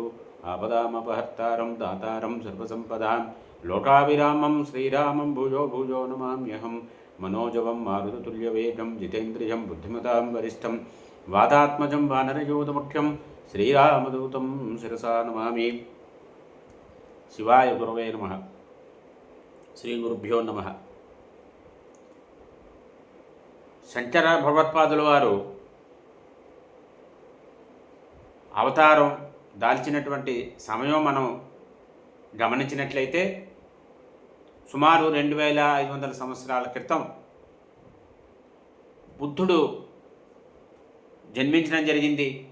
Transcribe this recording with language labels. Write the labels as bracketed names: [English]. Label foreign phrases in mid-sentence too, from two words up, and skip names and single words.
[Sanskrit] आपदामपहर्तारं दातारं सर्वसम्पदां लोकाभिरामं श्रीरामं भूयो भूयो नमाम्यहं। मनोजवं मारुततुल्यवेगं जितेन्द्रियं बुद्धिमतां वरिष्ठं वातात्मजं वानरयूथमुख्यं श्रीरामदूतं शिरसा नमामि। शिवाय गुरवे नमः। श्रीगुरुभ्यो नमः। [Telugu] శంకర భగవత్పాదుల వారు అవతారం దాల్చినటువంటి సమయం మనం గమనించినట్లయితే సుమారు 2500 సంవత్సరాల క్రితం బుద్ధుడు జన్మించడం జరిగింది.